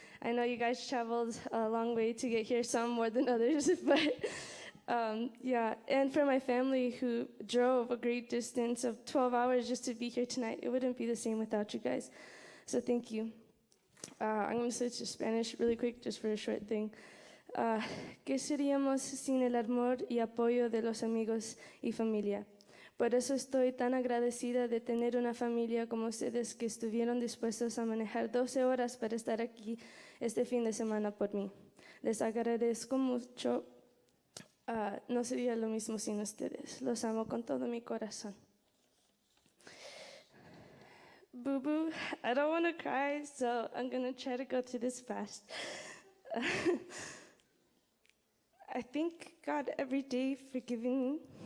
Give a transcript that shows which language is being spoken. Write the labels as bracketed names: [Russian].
[English] I know you guys traveled a long way to get here, some more than others, but yeah. And for my family who drove a great distance of 12 hours just to be here tonight, it wouldn't be the same without you guys. So thank you. I'm going to switch to Spanish really quick, just for a short thing. [Spanish] ¿Qué seríamos sin el amor y apoyo de los amigos y familia? Por eso estoy tan agradecida de tener una familia como ustedes que estuvieron dispuestos a manejar 12 horas para estar aquí este fin de semana por mí. Les agradezco mucho. No sería lo mismo sin ustedes. Los amo con todo mi corazón. [English] Boo boo, I don't want to cry, so I'm going to try to go through this fast. I thank God every day for giving me.